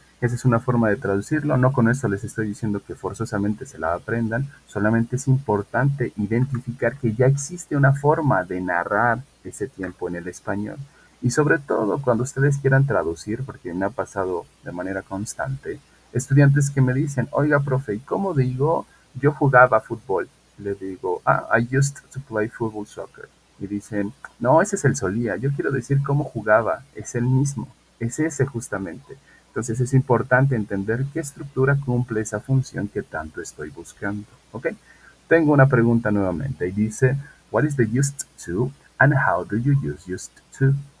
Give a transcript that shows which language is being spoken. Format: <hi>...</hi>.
<es>Esa es una forma de traducirlo. No con esto les estoy diciendo que forzosamente se la aprendan, solamente es importante identificar que ya existe una forma de narrar ese tiempo en el español. Y sobre todo cuando ustedes quieran traducir, porque me ha pasado de manera constante, estudiantes que me dicen, oiga, profe, ¿y cómo digo yo jugaba fútbol? Le digo,</es> <en>I used to play football soccer.</en> <es>Y dicen, no, ese es el solía, yo quiero decir cómo jugaba, es el mismo, es ese justamente. Entonces es importante entender qué estructura cumple esa función que tanto estoy buscando. ¿Ok? Tengo una pregunta nuevamente y dice,</es> <en>what is the used to and how do you use used to?</en>